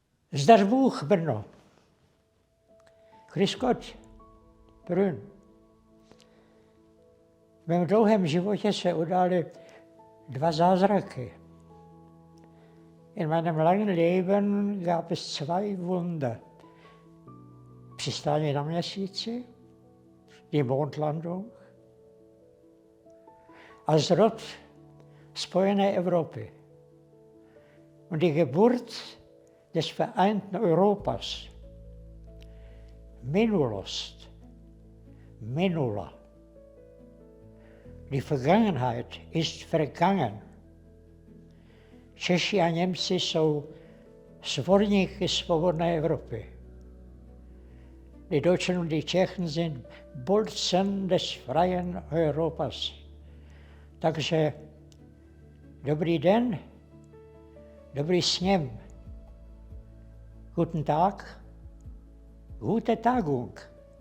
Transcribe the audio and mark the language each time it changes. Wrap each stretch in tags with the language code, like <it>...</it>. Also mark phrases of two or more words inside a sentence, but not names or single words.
<cs>Zdař Bůh, Brno.</cs> <de>Grüß Gott, Brünn.</de> <cs>V mém dlouhém životě se udály dva zázraky.</cs> <de>In meinem langen Leben gab es zwei Wunder.</de> <cs>Přistání na Měsíci,</cs> <de>die Mondlandung,</de> <cs>a zrod spojené Evropy.</cs> <de>Und die Geburt des vereinten Europas.</de> <cs>Minulost, minula.</cs> <de>Die Vergangenheit ist vergangen.</de> <cs>Češi a Němci jsou svorníky svobodné Evropy.</cs> <de>Die Deutschen und die Tschechen sind Bolzen des freien Europas.</de> <cs>Takže dobrý den, dobrý sněm.</cs> <de>Guten Tag, gute Tagung.</de>